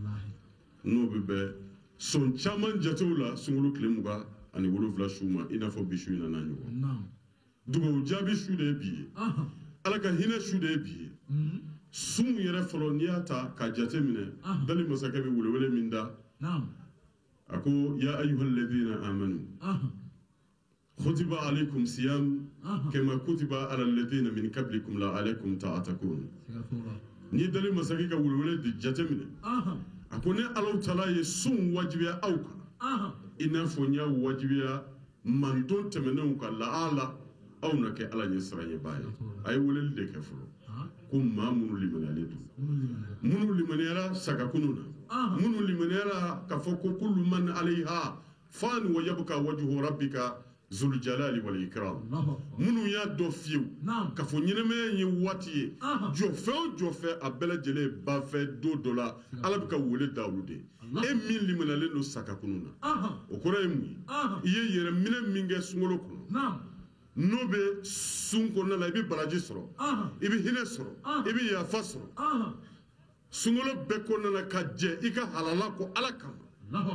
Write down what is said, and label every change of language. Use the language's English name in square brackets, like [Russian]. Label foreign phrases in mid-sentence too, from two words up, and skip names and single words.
[Bambara] n'o bɛ bɛn sɔn caman jatew la sunkalo tile 27 su ma i n'a fɔ bi su in na ɲɔgɔn dugawu jaabi su de ye bi ye ala ka hinɛ su de ye bi ye sun yɛrɛ fɔlɔ n'i y'a ta k'a jate minɛ dali masakɛ bɛ welewele min da a ko [Arabic] يا أيها الذين آمنوا كتب عليكم الصيام كما كتب على الذين من قبلكم لعلكم تتقون [Bambara] ni dali masakɛ ka welewele de jate minɛ a ko ne ala taala ye sun wajibiya aw kan i n'a fɔ n y'a wajibiya manton tɛmɛnenw kan la'ala aw na kɛ ala ɲɛ siranɲɛbaa ye a ye weleli de kɛ fɔlɔ ko maa minnu limaniyalen don minnu limaniyara sagakunu na minnu limaniyala ka fɔ ko [Arabic] كل من عليها فان ويبقى وجه ربك ذو الجلال والإكرام [Bambara] minnu y'a dɔn fiyewu ka fɔ ɲɛnamaya ye waati ye jɔfɛn o jɔfɛn a bɛɛ lajɛlen ba fɛ don dɔ la ala bɛ ka wele da olu de e min limaniyalen don sakakunu na o kɔrɔ ye mun ye i ye yɛrɛ minɛ min kɛ sunkalo kɔnɔ n'o bɛ sun kɔnɔna la i bɛ baraji sɔrɔ i bɛ hinɛ sɔrɔ i bɛ yafa sɔrɔ sunkalo bɛɛ kɔnɔna la ka jɛ i ka halala ko ala kama